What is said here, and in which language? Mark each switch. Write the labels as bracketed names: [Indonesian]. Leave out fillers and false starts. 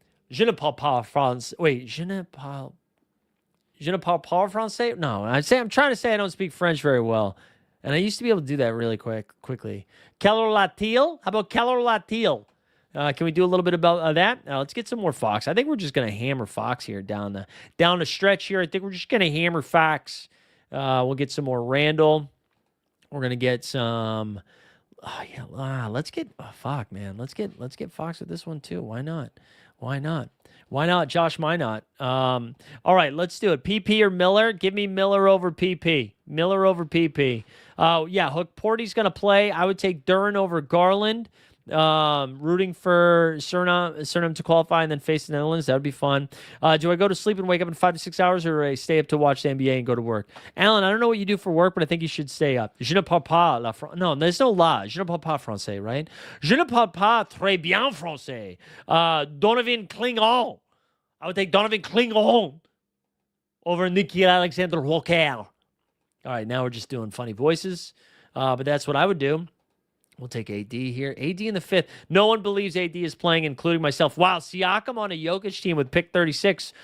[French] Je ne parle pas français. [English] Wait, [French] je ne parle pas français? [English] No, I'm trying to say I don't speak French very well. And I used to be able to do that really quickly. Keller Latil? How about Keller Latil? Can we do a little bit about that? Let's get some more Fox. I think we're just going to hammer Fox here down the stretch here. I think we're just going to hammer Fox. We'll get some more Randall. We're going to get some... let's get... fuck, man. Let's get Fox with this one, too. Why not? Why not, Josh Minot? All right, let's do it. PP or Miller? Give me Miller over PP. Miller over PP. Yeah, Hook Porty's going to play. I would take Duran over Garland. Rooting for Suriname to qualify and then face the Netherlands. That would be fun. Do I go to sleep and wake up in 5 to 6 hours, or do I stay up to watch the NBA and go to work? Alan, I don't know what you do for work, but I think you should stay up. [French] Je ne parle pas la [English] No, there's no [French] la. Je ne parle pas français, [English] right? [French] Je ne parle pas très bien français. [English] Donovan Clingon. I would take Donovan Clingon over Nikhil Alexander Walker. All right, now we're just doing funny voices, but that's what I would do. We'll take AD here. AD in the 5th. No one believes AD is playing, including myself. Wow, Siakam on a Jokic team with pick 36.